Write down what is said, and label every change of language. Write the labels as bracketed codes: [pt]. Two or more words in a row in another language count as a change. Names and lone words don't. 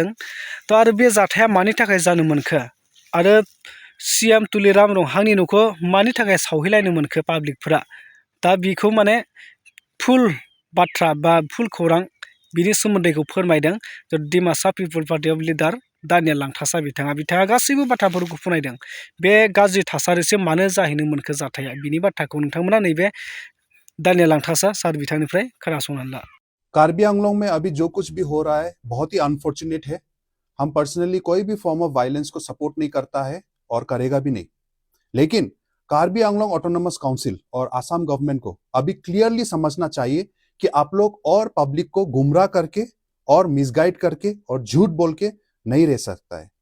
[brx] तो आरो बे जाथाया मानि थाखाय जानो मोनखो आरो सीएम तुलिराम रंहांनि न'खौ मानि थाखाय सावहैलायनो मोनखो पाब्लिकफोरा, दा बेखौ माने फुल बाथ्रा बा फुल खौरां बिनि सोमोन्दैखौ फोरमायदों डिमासा पिपल पार्टी अफ लिडार दानियेल लांथासा बिथाङा गासैबो बाथ्राफोरखौ फोरमायदों। बे गाज्रि थासारिसिम मानो जाहैनो मोनखो जाथाया बिनि बाथ्राखौ नोंथांमोना नैबे दानियेल लांथासा सार बिथांनिफ्राय खोनासंनानै ला। [hi] कार्बी आंगलों में अभी जो कुछ भी हो रहा है बहुत ही अनफॉर्चुनेट है। हम पर्सनली कोई भी [en] form of violence [hi] को सपोर्ट नहीं करता है और करेगा भी नहीं, लेकिन कार्बी आंगलों ऑटोनोमस काउंसिल और आसाम गवर्नमेंट को अभी क्लियरली समझना चाहिए कि आप लोग और पब्लिक को गुमराह करके और मिसगाइड करके और झूठ बोल के नहीं रह सकता है।